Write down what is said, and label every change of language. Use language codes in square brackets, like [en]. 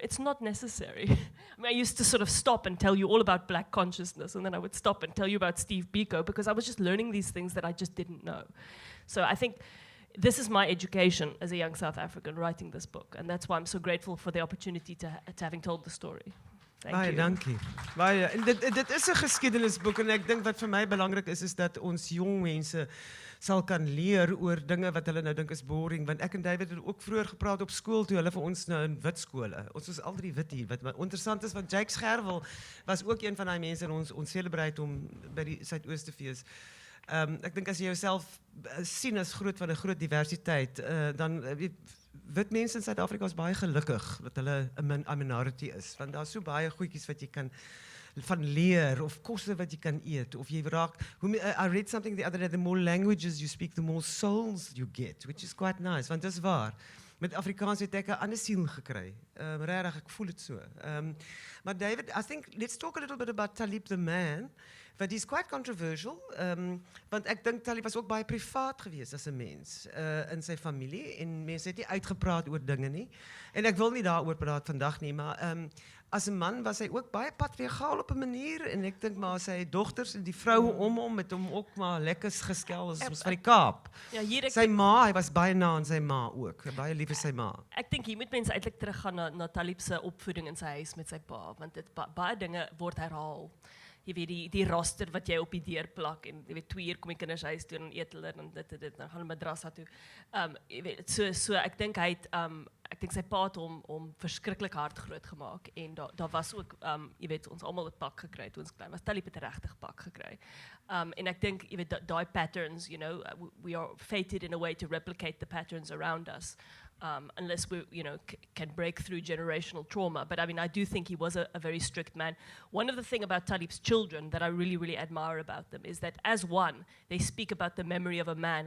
[en] It's not necessary. I mean, I used to sort of stop and tell you all about Black consciousness, and then I would stop and tell you about Steve Biko, because I was just learning these things that I just didn't know. So I think this is my education as a young South African writing this book, and that's why I'm so grateful for the opportunity to having told the story. Thank you. [af] Dankie. Baie. En dit is 'n geskiedenisboek en ek dink wat vir my belangrik is dat ons jong mense sal kan leer oor dinge wat hulle nou dink is boring, want ek en David het ook vroeër gepraat op skool toe hulle vir ons nou in wit skole. Ons was al drie wit hier. Wat interessant is, want Jake Scherwel was ook een van daai mense in ons celebrate hom by die Suidoostefees. Ek dink as jy jouself sien as groot van 'n groot diversiteit, dan wit mense in Suid-Afrika is baie gelukkig dat hulle 'n minority is, want daar's so baie goedjies wat jy kan van leer of kosse wat jy kan eet of jy raak. [en] I read something the other day, the more languages you speak, the more souls you get, which is quite nice, [af] want dis waar. Met Afrikaans het ek 'n ander siel gekry. Regtig, ek voel dit so. [en] Maar David, I think let's talk a little bit about Taliep the man. But he's quite controversial, [af] want ek dink Taliep was ook baie privaat geweest as 'n mens in sy familie en mense het nie uitgepraat oor dinge nie. En ek wil nie daaroor praat vandag nie, maar as 'n man was hy ook baie patriargaal op 'n manier en ek dink maar sy dogters en die vroue om hom het hom ook maar lekker geskel as ons van die Kaap. Ja, hier Sy ma, hy was baie na aan sy ma ook, baie lief vir sy ma. Ek dink hier moet mense eintlik teruggaan na Taliep se opvoeding in sy huis met sy pa, want dit baie dinge word herhaal. Jy weet die roster wat jy op die deur plak en jy weet 2 uur kom die kinders huis toe en eet hulle en dit dan gaan hulle madrasa toe. Jy weet so ek dink hy het ek dink sy pa het hom verskriklik hard groot gemaak en daar was ook jy weet ons almal het pak gekry toe ons klein was. Taliep het regtig pak gekry. En ek dink jy weet daai patterns, [en] we are fated in a way to replicate the patterns around us. Unless we, can break through generational trauma. But I mean, I do think he was a very strict man. One of the things about Taliep's children that I really, really admire about them is that as one, they speak about the memory of a man.